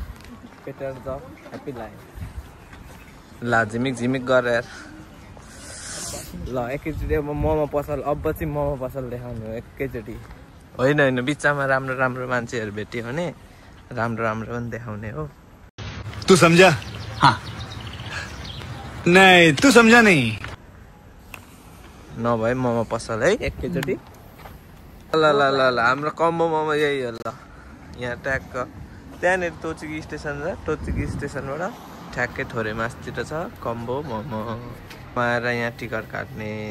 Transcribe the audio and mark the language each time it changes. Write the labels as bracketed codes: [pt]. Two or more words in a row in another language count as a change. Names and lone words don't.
[ne] ल झिमिक गरेर ल एकैचोटि अब मोमो पसल। अब चाहिँ मोमो पसल देखाउने हो एकैचोटि। होइन बिचमा राम्रो मान्छेहरू भेट्यो भने राम्रो पनि देखाउने हो। [hi] तू समझा? हाँ। नहीं तू समझा नहीं। [ne] नभए मोमो पसल है एकैचोटि। ल हाम्रो कम्बो मोमो यही हो। ल यहाँ ट्याक्क त्यहाँनिर टोचिकी स्टेसन छ। टोचिकी स्टेसनबाट ठ्याक्कै थोरै मासतिर छ कम्बो मोमो। आएर यहाँ टिकट काट्ने।